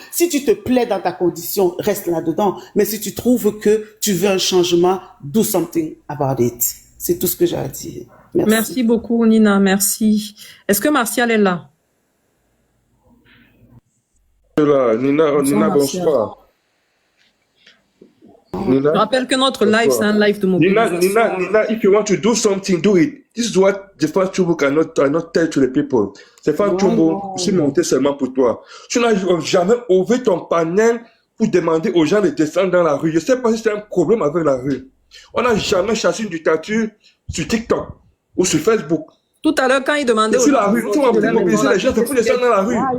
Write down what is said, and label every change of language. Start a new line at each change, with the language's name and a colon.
French: Si tu te plais dans ta condition, reste là-dedans. Mais si tu trouves que tu veux un changement,
English: do something about it.
French: C'est tout ce que j'ai à dire. Merci beaucoup, Nina. Merci. Est-ce que Martial est là? Nina, bonsoir. Nina, je rappelle que notre live, c'est un live de mobilisation.
English: Nina, if you want to do something, do it. This is what the Fan Chumbo cannot tell to the people.
French: C'est Fan Chumbo, je suis monté seulement pour toi. Tu n'as jamais ouvert ton panel pour demander aux gens de descendre dans la rue. Je ne sais pas si c'est un problème avec la rue. On n'a jamais chassé une dictature sur TikTok ou sur Facebook. Tout à l'heure, quand il demandait sur la rue, nous avons mobilisé les gens pour descendre dans la rue.